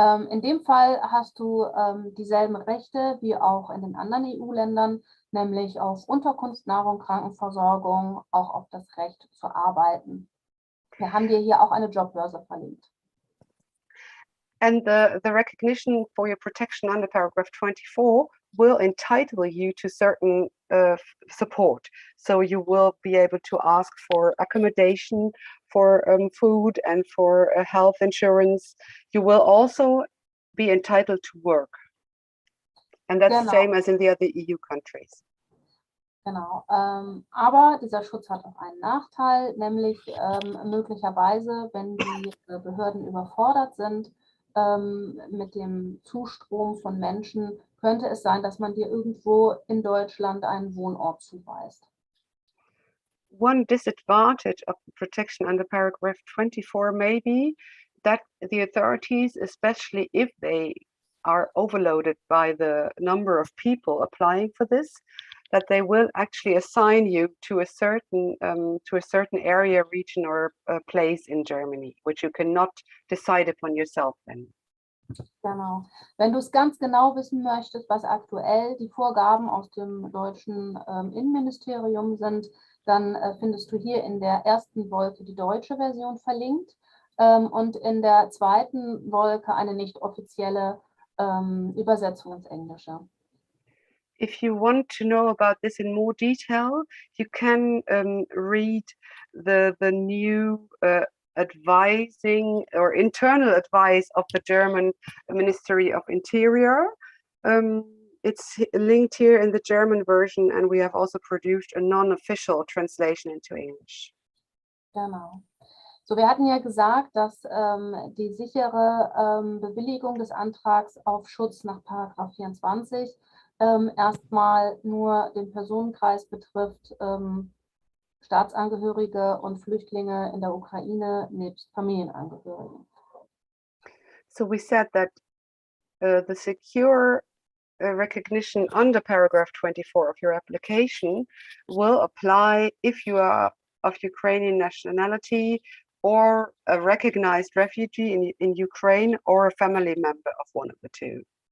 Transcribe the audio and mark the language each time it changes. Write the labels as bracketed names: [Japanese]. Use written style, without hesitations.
[German] In dem Fall hast du dieselben Rechte wie auch in den anderen EU-Ländern, nämlich auf Unterkunft, Nahrung, Krankenversorgung, auch auf das Recht zu arbeiten. Wir haben dir hier auch eine Jobbörse verlinkt. [English] And the recognition for your protection under paragraph 24 will entitle you to certain support. So you will be able to ask for accommodation, for food, and for health insurance. You will also be entitled to work. And that's the same as in the other EU countries. [German] Genau, aber dieser Schutz hat auch einen Nachteil, nämlich möglicherweise, wenn die Behörden überfordert sind mit dem Zustrom von Menschen, könnte es sein, dass man dir irgendwo in Deutschland einen Wohnort zuweist. [English] One disadvantage of the protection under paragraph 24 may be that the authorities, especially if they are overloaded by the number of people applying for this, that they will actually assign you to a certain area, region, or place in Germany, which you cannot decide upon yourself then. [German] Genau. Wenn du es ganz genau wissen möchtest, was aktuell die Vorgaben aus dem deutschen Innenministerium sind, dann findest du hier in der ersten Wolke die deutsche Version verlinkt und in der zweiten Wolke eine nicht offizielle Übersetzung ins Englische. [English] If you want to know about this in more detail, you can read the new advising or internal advice of the German Ministry of Interior. It's linked here in the German version, and we have also produced a non-official translation into English. [German] Genau. So, wir hatten ja gesagt, dass die sichere Bewilligung des Antrags auf Schutz nach Paragraph 24 erstmal nur den Personenkreis betrifft, Staatsangehörige und Flüchtlinge in der Ukraine nebst Familienangehörigen. [English] So we said that the secure recognition under paragraph 24 of your application will apply if you are of Ukrainian nationality or a recognized refugee in Ukraine or a family member of one of the two.